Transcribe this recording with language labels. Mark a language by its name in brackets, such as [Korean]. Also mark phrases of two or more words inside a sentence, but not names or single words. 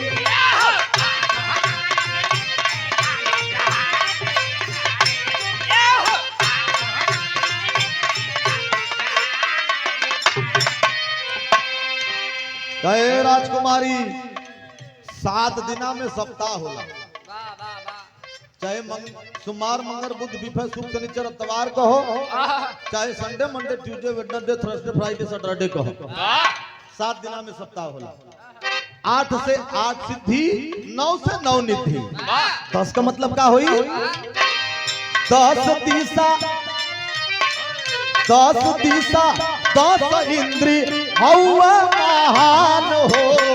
[Bhojpuri] कहे राजकुमारी 7 दिना में सप्ताह होला। वाह वाह वाह। चाहे सोमवार मंगल बुध बिफे शुक्र शनिचर इतवार कहो, चाहे [English] Sunday Monday Tuesday Wednesday Thursday Friday Saturday [Bhojpuri] कहो, 7 दिना में सप्ताह होला। 8 से 8 सिद्धि, 9 से 9 निधि। 10 का मतलब का हुई 10 दिशा 10 इंद्री हौवा महान हो।